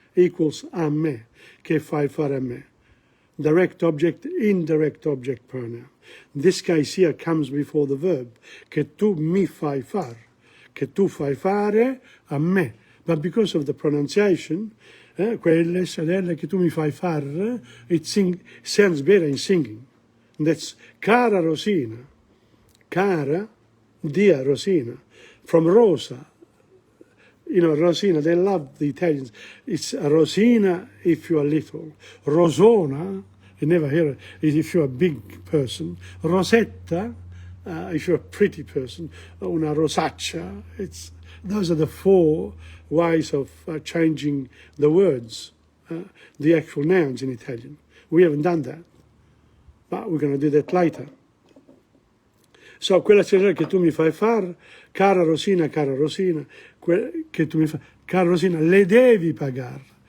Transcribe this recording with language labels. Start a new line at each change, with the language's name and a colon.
English: Equals
Italian: a me, che fai fare a me.
English: Direct object, indirect object pronoun. This case here comes before the verb,
Italian: che tu mi fai far, che tu fai fare a me.
English: But because of the pronunciation,
Italian: quelle stradelle che tu mi fai far,
English: it sounds better in singing. And that's cara Rosina, cara, dear Rosina, from Rosa. You know, Rosina, they love the Italians. It's a Rosina if you are little. Rosona, you never hear it, if you're a big person. Rosetta, if you're a pretty person.
Italian: Una rosaccia.
English: Those are the 4 ways of changing the words, the actual nouns in Italian. We haven't done that, but we're going to do that later.
Italian: So, quella stradella che tu mi fai far, cara Rosina, che tu mi fai, cara Rosina, le devi pagar.